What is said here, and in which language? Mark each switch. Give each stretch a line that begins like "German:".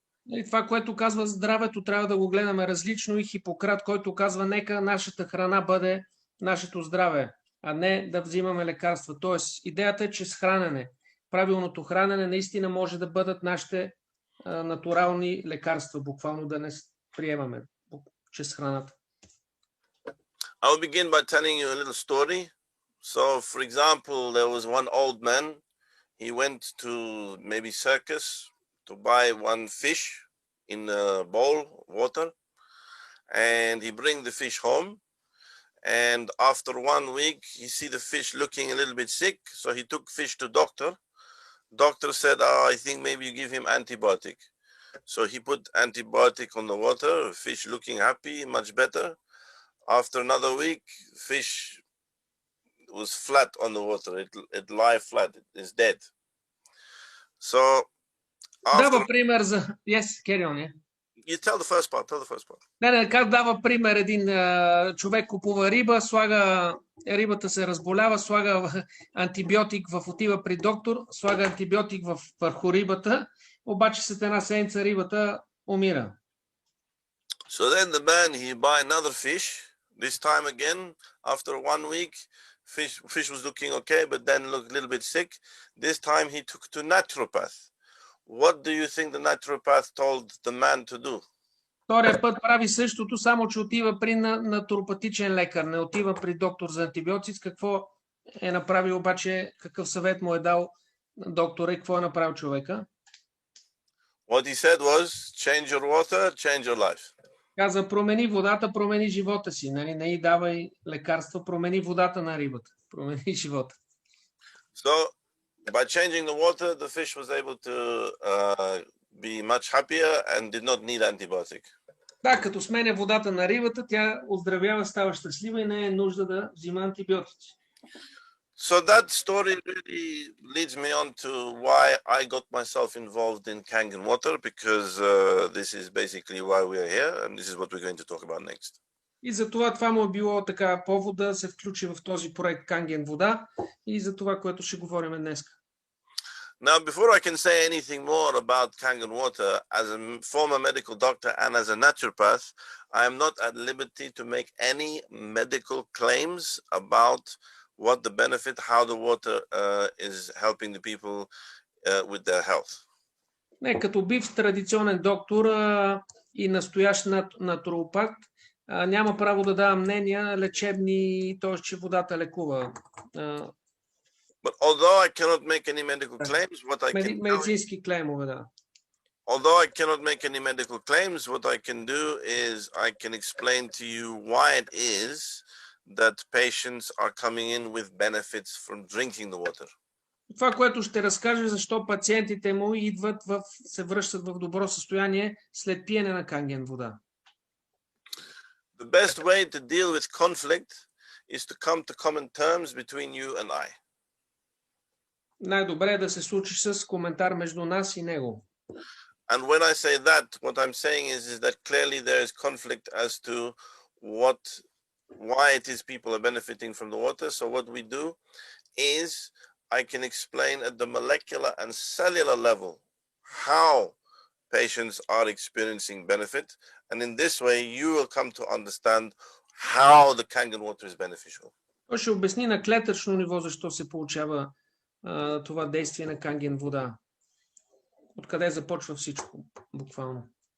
Bulgarian: И това, което казва здравето, трябва да го гледаме различно, и Хипократ, който казва, нека нашата храна бъде нашето здраве, а не да взимаме лекарства. Тоест, идеята е, че с хранене, правилното хранене наистина може да бъдат нашите натурални лекарства, буквално да не приемаме чрез храната.
English: I'll begin by telling you a little story. So, for example, there was one old man. He went to maybe circus to buy one fish in a bowl of water, and he bring the fish home. And after 1 week, he see the fish looking a little bit sick. So he took fish to doctor. Doctor said, I think maybe you give him antibiotic. So he put antibiotic on the water, fish looking happy, much better. After another week, fish was flat on the water. It lie flat. It is dead. So
Bulgarian: дава пример за...
English: Yes, carry on, yeah. You tell the first part. Tell the first part.
Bulgarian: Не, как дава пример един човек купува риба, рибата се разболява, слага антибиотик, отива при доктор, слага антибиотик върху рибата, обаче след една седмица рибата умира.
English: So then the man, he buy another fish. This time again, after 1 week, fish was looking okay, but then looked a little bit sick. This time he took to naturopath. What do you think the naturopath told the man to do?
Bulgarian: Втория път прави същото, само че отива при натуропатичен лекар, не отива при доктор за антибиотици. Какво е направил обаче, какъв съвет му е дал доктора и какво е направил човека?
English: What he said was, change your water, change your life.
Bulgarian: Каза, промени водата, промени живота си. Нали? Не й давай лекарства, промени водата на рибата. Промени живота.
English: So, by changing the water, the fish was able to be much happier and did not need antibiotic.
Bulgarian: Да, като сменя водата на рибата, тя оздравява, става щастлива и не е нужда да взима антибиотици.
English: So that story really leads me on to why I got myself involved in Kangen water, because this is basically why we are here, and this is what we're going to talk about next.
Bulgarian: И за това му е било така повод да се включи в този проект Канген вода и за това, което ще говорим днес.
English: Now, before I can say anything more about Kangen water, as a former medical doctor and as a naturopath, I am not at liberty to make any medical claims about what the benefit, how the water is helping the people with their health.
Bulgarian: Не, като бив традиционен доктор и настоящ натуропат, няма право да дава мнения лечебни, т.е. че водата лекува.
English: But although I cannot make any medical claims, what I can
Bulgarian: медицински клеймове, да.
English: although I cannot make any medical claims, what I can do is I can explain to you why it is that patients are coming in with benefits from drinking the water.
Bulgarian: Това, което ще разкаже, защо пациентите му идват се връщат в добро състояние след пиене на канген вода.
English: The best way to deal with conflict is to come to common terms between you and I.
Bulgarian: Най-добре е да се случи с коментар между нас и него.
English: And when I say that, what I'm saying is that clearly there is conflict as to why it is people are benefiting from the water. So what we do is I can explain at the molecular and cellular level how patients are experiencing benefit. And in this way, you will come to understand how the Kangen water is beneficial.
Bulgarian: Той ще обясни на клетъчно ниво защо се получава това действие на канген вода. Откъде започва всичко, буквално.